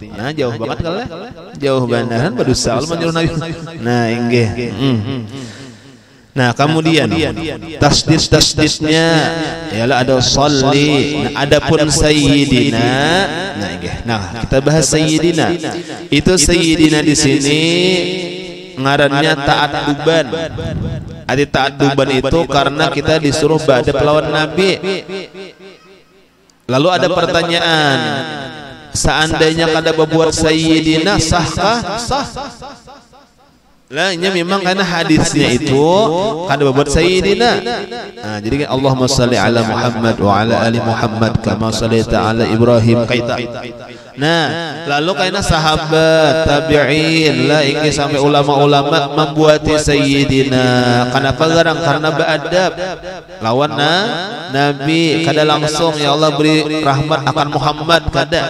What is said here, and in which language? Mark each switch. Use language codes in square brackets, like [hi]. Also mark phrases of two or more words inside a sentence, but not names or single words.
[bjn] Nah, jauh banget kali, jauh beneran berdosa Allah menyuruh Nabi. Nah, inggih. Nah, kemudian tasdid-tasdidnya ialah ada sholli. Nah, adapun sayyidina, nah kita bahas sayyidina. Itu sayyidina di sini ngarannya taat duban. Arti taat duban itu karena kita disuruh ba'da lawan Nabi. Lalu ada pertanyaan, seandainya kada berbuat sayyidina sahkah? Sah. Lah, ini memang karena hadisnya itu kada berbuat sayyidina. Nah, jadi [ar] اللهم صل على محمد وعلى آل محمد كما صليت على إبراهيم kaita. [bjn] Nah, lalu karena sahabat, tabi'in lah ini sampai ulama-ulama membuati sayyidina. Kenapa garang? Karena beradab lawan Nabi. Kada langsung ya Allah beri rahmat akan Muhammad, kada.